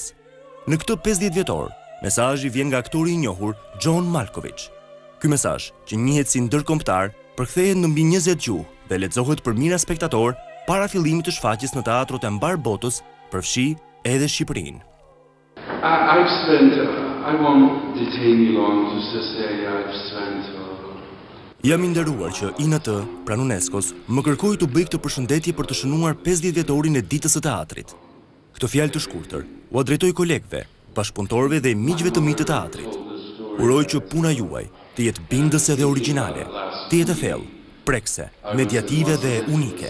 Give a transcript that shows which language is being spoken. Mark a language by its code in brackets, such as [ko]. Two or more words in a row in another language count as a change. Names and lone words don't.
[sq] Në këtë 50 vjetor, mesazhi vjen nga aktori i njohur John Malkovich. Ky mesazh, që njihet si ndërkombëtar, përkthehet në mbi 20 gjuhë dhe lexohet për mira spektator para fillimit të shfaqjes në teatrot e mbar botës, përfshi edhe Shqipërinë. [en] I won't detain you long, just to say I've spent [sq] Jam i nderuar që INT, pranë UNESCO-s, më kërkoi të bëj këtë përshëndetje për të shënuar 50 vjetorin e ditës së teatrit. Këtë fjalë të shkurtër u drejtoj kolegëve, bashkëpunëtorëve dhe miqve të mi të teatrit. Uroj që puna juaj të jetë bindëse dhe origjinale, të jetë thellë, prekse, mediative dhe unike.